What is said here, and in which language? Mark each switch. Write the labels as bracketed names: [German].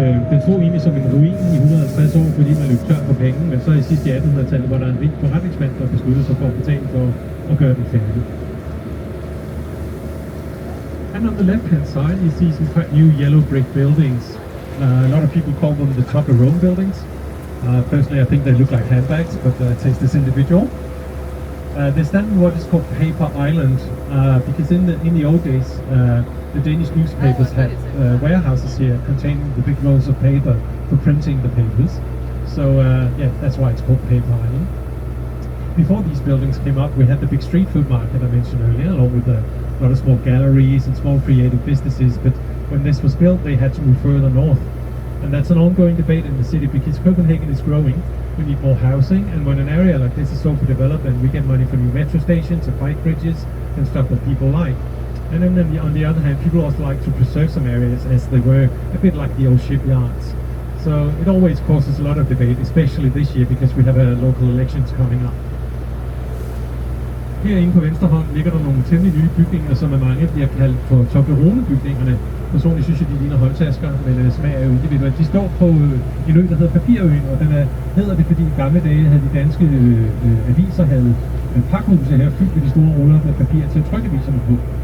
[Danish] Den stod egentlig som en ruin i 150 år, fordi man løb tør på penge, men så i sidste 1800-tallet var der en rig forretningsmand, der besluttede sig for at betale for at gøre den færdig. [English] And on the left-hand side, you see some quite new yellow brick buildings. A lot of people call them the Toblerone buildings. Personally, I think they look like handbags, but taste is individual. They stand on what is called Paper Island, because in the old days, the Danish newspapers had warehouses here containing the big rolls of paper for printing the papers. So yeah, that's why it's called Paper Island. Before these buildings came up, we had the big street food market I mentioned earlier, along with a lot of small galleries and small creative businesses. But when this was built, they had to move further north. And that's an ongoing debate in the city because Copenhagen is growing. We need more housing, and when an area like this is so developed, we get money for new metro stations and bike bridges and stuff that people like. And then on the other hand, people also like to preserve some areas as they were a bit like the old shipyards. So it always causes a lot of debate, especially this year because we have local elections coming up. [Danish] Herinde på venstre hånd ligger der nogle temmelig nye bygninger, som af mange bliver kaldt for Toblerone-bygningerne. Personligt synes jeg, de ligner håndtasker, men smag er jo individuelt. De står på en ø, der hedder Papirøen, og den hedder det, fordi i gamle dage havde de danske aviser havde pakhuse her fyldt med de store ruller med papir til at trykke aviserne på.